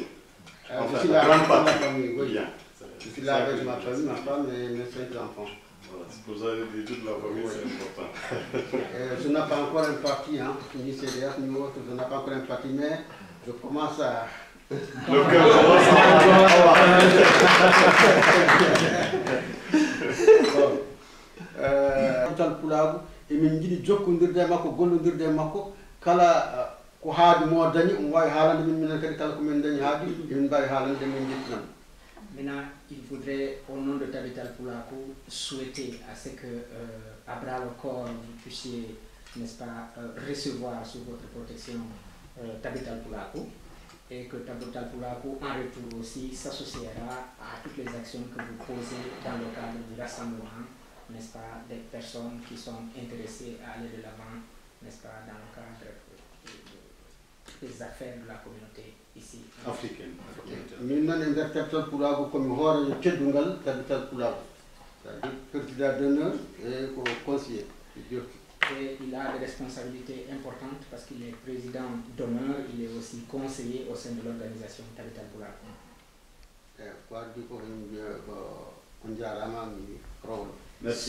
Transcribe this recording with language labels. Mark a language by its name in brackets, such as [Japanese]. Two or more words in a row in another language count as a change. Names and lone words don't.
[French] Je suis là avec ma famille, oui. Bien. Je suis là avec ma famille, ma femme et mes 5 enfants. Voilà, c'est pour ça que je dis toute la famille, c'est important. Je n'ai pas encore un parti, hein, ni CDF ni autre, je n'ai pas encore un parti, mais je commence à... Le cœur commence à... [Fula] Pulagu emin jiɗi jokkodirde makko gollodirde makko kala ko haadi mo dañi on wawi haalande min minen kadi kala komin dañi haadi emin mbawi haalande min jettinam. [French] Maintenant, il faudrait, au nom de Tabital Poulakou, souhaiter à ce que, à bras le corps, vous puissiez, n'est-ce pas, recevoir sous votre protection Tabital Poulakou, et que Tabital Poulakou, en retour aussi, s'associera à toutes les actions que vous posez dans le cadre du rassemblement, n'est-ce pas, des personnes qui sont intéressées à aller de l'avant, n'est-ce pas, dans le cadre des affaires de la communauté ici. Africaine. [Fula] Min noon e nder Tabital Poulakou komi hoorejo teddungal Tabital Poulakou, [French] c'est-à-dire président d'honneur et conseiller. Et il a des responsabilités importantes parce qu'il est président d'honneur, il est aussi conseiller au sein de l'organisation Tabital Poulakou. Merci.